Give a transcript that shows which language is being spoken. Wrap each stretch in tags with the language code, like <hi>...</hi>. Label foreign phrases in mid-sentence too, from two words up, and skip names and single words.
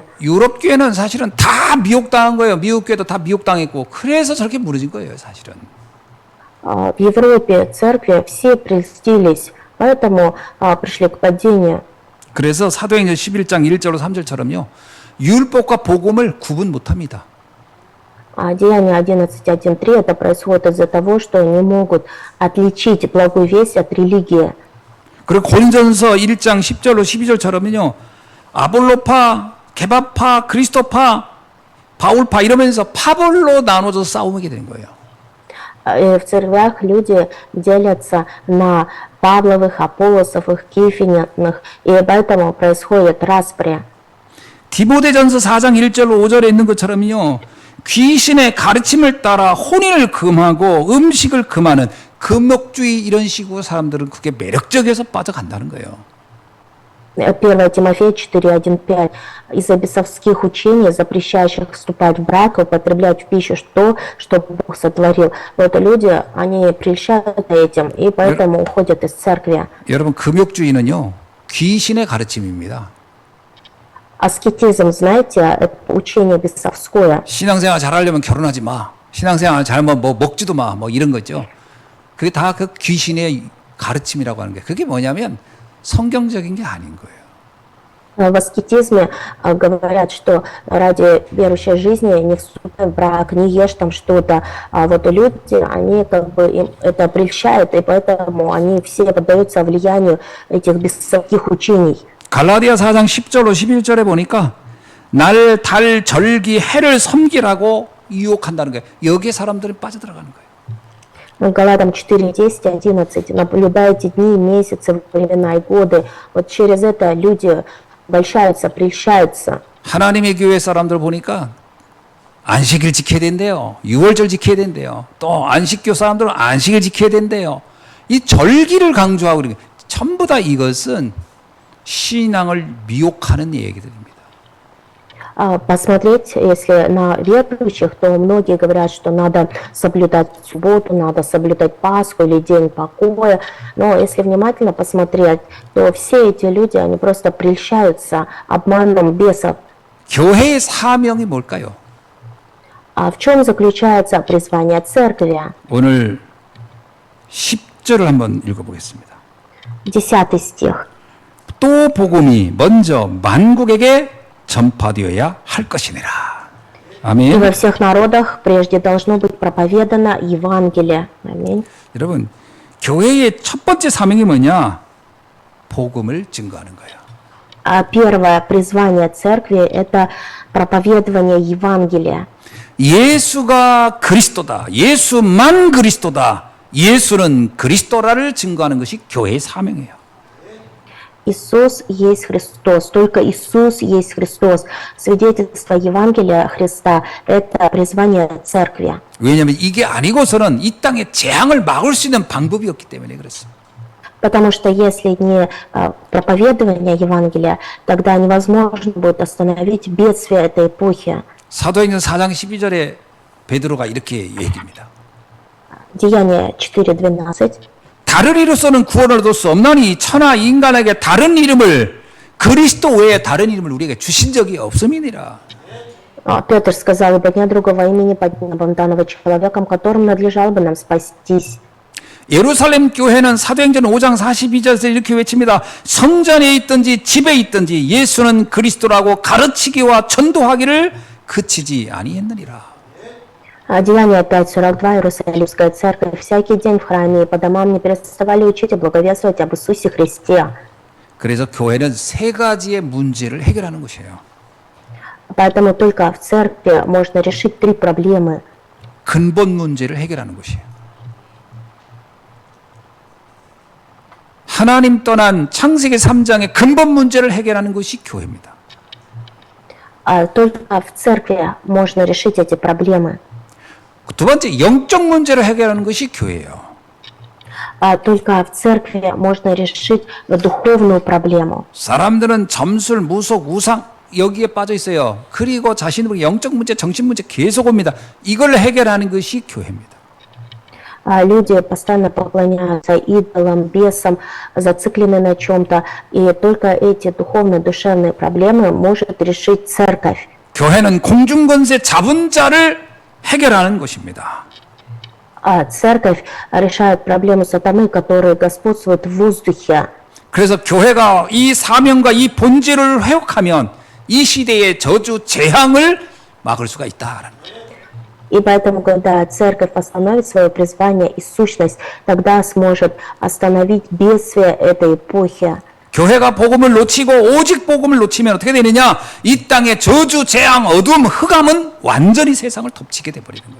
<ko>유럽 교회는 사실은 다 미혹당한 거예요. 미국 교회도 다 미혹당했고 그래서 저렇게 무너진 거예요, 사실은.</ko> <ru>В Европе церкви все прельстились, поэтому пришли к падению.</ru> <ko>그래서 사도행전 11장 1절로 3절처럼요. 율법과 복음을 구분 못합니다.</ko> <ru>Деяние 11.1.3 это происходит из-за того, что не могут отличить благую весть от религии.</ru> <ko>그리고 고린전서 1장 10절로 12절처럼요. 아볼로파, 게바파, 그리스도파, 바울파 이러면서 파벌로 나눠져서 싸우게 되는 거예요. И в церквях люди делятся на Павловых, Аполлосовых, Кифининых, и поэтому происходит распри. 디모데전서 4장 1절로 5절에 있는 것처럼요. 귀신의 가르침을 따라 혼인을 금하고 음식을 금하는 금욕주의 이런 식으로 사람들은 그게 매력적이어서 빠져간다는 거예요.</ko> <ru>1 Тимофея 4.1.5. Из-за бесовских учений, запрещающих вступать в брак и употреблять в пищу то, что Бог сотворил. Вот люди, они прельщаются этим, и поэтому уходят из церкви.</ru> <ko>여러분 금욕주의는요. 귀신의 가르침입니다.</ko> <ru>Аскетизм, знаете, это учение бесовское.</ru> <ko>신앙생활 잘하려면 결혼하지 마. 신앙생활 잘하면 뭐 먹지도 마. 뭐 이런 거죠. 그게 다 그 귀신의 가르침이라고 하는 게 그게 뭐냐면 성경적인 게 아닌 거예요.</ko> <ru>В аскетизме говорят, что ради верующей жизни не вступай в брак, не ешь там что-то. А вот люди, они как бы им это прельщает, и поэтому они все поддаются влиянию этих бесовских учений.</ru> <ko>갈라디아 4장 10절로 11절에 보니까 날, 달, 절기, 해를 섬기라고 유혹한다는 거예요. 여기에 사람들은 빠져들어가는 거예요.</ko> <ru>Галатам 4, 10, 11. Наблюдайте дни, месяцы, времена и годы. Вот через это люди обольщаются, прельщаются.</ru> <ko>하나님의 교회 사람들 보니까 안식일 지켜야 된대요. 유월절 지켜야 된대요. 또 안식교 사람들은 안식일 지켜야 된대요. 이 절기를 강조하고 그러는 거예요. 전부 다 이것은 신앙을 미혹하는 얘기들입니다.</ko> <ru>Посмотреть, если на верующих, то многие говорят, что надо соблюдать субботу, надо соблюдать Пасху или день покоя. Но если внимательно посмотреть, то все эти люди, они просто прельщаются обманом бесов.</ru> <ko>교회의 사명이 뭘까요?</ko> <ru>А в чем заключается призвание церкви?</ru> <ko>오늘 10절을 한번 읽어보겠습니다.</ko> <ru>10 стих.</ru> <ko>또 복음이 먼저 만국에게 전파되어야 할 것이니라.</ko> <ru>И</ru> <ko>아멘.</ko> <ru>во всех народах прежде должно быть проповедано Евангелие. Аминь.</ru> <ko>여러분, 교회의 첫 번째 사명이 뭐냐? 복음을 증거하는 거예요.</ko> <ru>А первое призвание церкви – это проповедование Евангелия.</ru> <ko>예수가 그리스도다. 예수만 그리스도다. 예수는 그리스도라를 증거하는 것이 교회의 사명이에요.</ko> <ru>Иисус есть Христос, только Иисус есть Христос. Свидетельство Евангелия Христа – это призвание церкви.</ru> <ko>왜냐하면 이게 아니고서는 이 땅의 재앙을 막을 수 있는 방법이 없기 때문에 그렇습니다.</ko> <ru>Потому что если не проповедование Евангелия, тогда невозможно будет остановить бедствие этой эпохи.</ru> <ko>사도행전 4장 12절에 베드로가 이렇게 얘기합니다.</ko> <ru>Деяние 4:12.</ru> <ko>다른 이로서는 구원을 얻을 수 없나니 천하 인간에게 다른 이름을 그리스도 외에 다른 이름을 우리에게 주신 적이 없음이니라.</ko> <ru>Петр сказал, ибо нет другого имени под небом данного человеком, которым надлежало бы нам спастись.</ru> <ko>예루살렘 교회는 사도행전 5장 42절에서 이렇게 외칩니다. 성전에 있든지 집에 있든지 예수는 그리스도라고 가르치기와 전도하기를 그치지 아니했느니라.</ko> <ru>Деяние 5:42, Иерусалимская церковь. Всякий день в храме и по домам не переставали учить и благовествовать об Иисусе Христе.</ru> <ko>그래서 교회는 세 가지의 문제를 해결하는 것이에요.</ko> <ru>Поэтому только в церкви можно решить 3 проблемы.</ru> <ko>근본 문제를 해결하는 것이에요. 하나님 떠난 창세기 3장의 근본 문제를 해결하는 것이 교회입니다.</ko> <ru>Только в церкви можно решить эти проблемы.</ru> <ko>두 번째, 영적 문제를 해결하는 것이 교회예요.</ko> <ru>Только в церкви можно решить духовную проблему.</ru> <ko>사람들은 점술, 무속, 우상 여기에 빠져 있어요. 그리고 자신의 영적 문제, 정신 문제 계속 옵니다. 이걸 해결하는 것이 교회입니다.</ko> <ru>Люди постоянно поклоняются идолам, бесам, зациклены на чем-то. И только эти духовные, душевные проблемы может решить церковь.</ru> <ko>교회는 공중권세 잡은 자를 해결하는 것입니다.</ko> <ru>Церковь решает проблему сатаны, которые господствуют в воздухе.</ru> <ko>그래서 교회가 이 사명과 이 본질을 회복하면 이 시대의 저주, 재앙을 막을 수가 있다라는 거예요.</ko> <ru>И поэтому, когда церковь остановит свое призвание и сущность, тогда сможет остановить бедствие этой эпохи.</ru> <ko>교회가 복음을 놓치고 오직 복음을 놓치면 어떻게 되느냐? 이 땅의 저주, 재앙, 어둠, 흑암은 완전히 세상을 덮치게 돼버리는 거예요.</ko>